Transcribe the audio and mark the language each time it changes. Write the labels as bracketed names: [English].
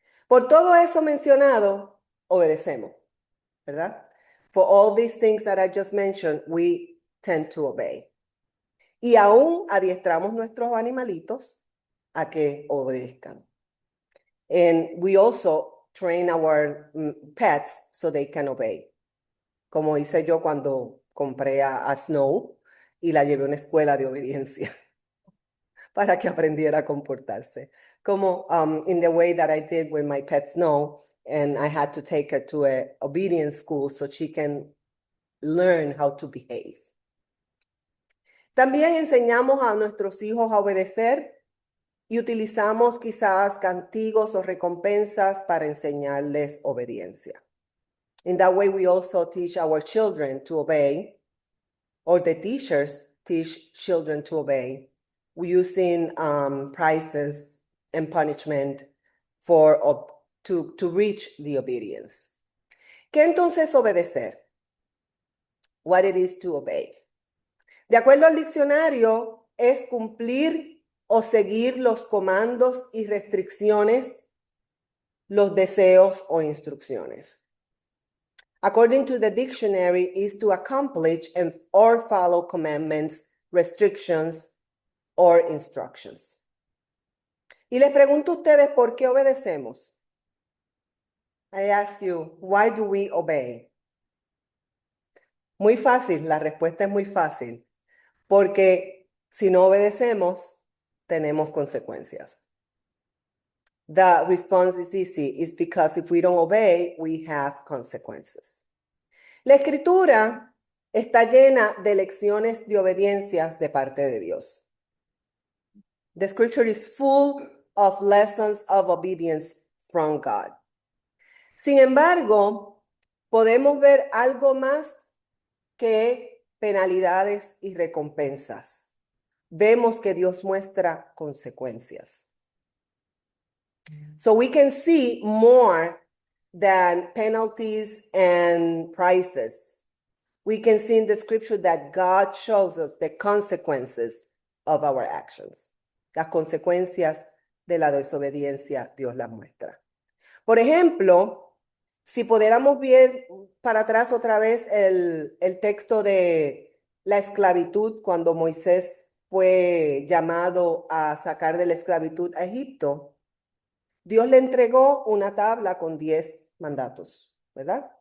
[Spanish] Por todo eso mencionado, obedecemos, ¿verdad? [English] For all these things that I just mentioned, we tend to obey. [Spanish] Y aún adiestramos nuestros animalitos a que obedezcan. [English] And we also train our pets so they can obey. [Spanish] Como hice yo cuando compré a Snow y la llevé a una escuela de obediencia para que aprendiera a comportarse. Como [English] in the way that I did with my pet Snow, and I had to take her to an obedience school so she can learn how to behave. [Spanish] También enseñamos a nuestros hijos a obedecer y utilizamos quizás castigos o recompensas para enseñarles obediencia. [English] In that way, we also teach our children to obey, or the teachers teach children to obey, using prizes and punishment to reach the obedience. [Spanish] ¿Qué entonces obedecer? [English] What it is to obey. [Spanish] De acuerdo al diccionario, es cumplir o seguir los comandos y restricciones, los deseos o instrucciones. [English] According to the dictionary, is to accomplish or follow commandments, restrictions, or instructions. [Spanish] Y les pregunto a ustedes, ¿por qué obedecemos? [English] I ask you, why do we obey? [Spanish] Muy fácil, la respuesta es muy fácil. Porque si no obedecemos, tenemos consecuencias. [English] The response is easy. It's because if we don't obey, we have consequences. [Spanish] La escritura está llena de lecciones de obediencias de parte de Dios. [English] The scripture is full of lessons of obedience from God. [Spanish] Sin embargo, podemos ver algo más que penalidades y recompensas. Vemos que Dios muestra consecuencias. [English] So we can see more than penalties and prizes. We can see in the scripture that God shows us the consequences of our actions. [Spanish] Las consecuencias de la desobediencia, Dios las muestra. Por ejemplo, si pudiéramos ver para atrás otra vez el texto de la esclavitud, cuando Moisés fue llamado a sacar de la esclavitud a Egipto, Dios le entregó una tabla con 10 mandatos, ¿verdad?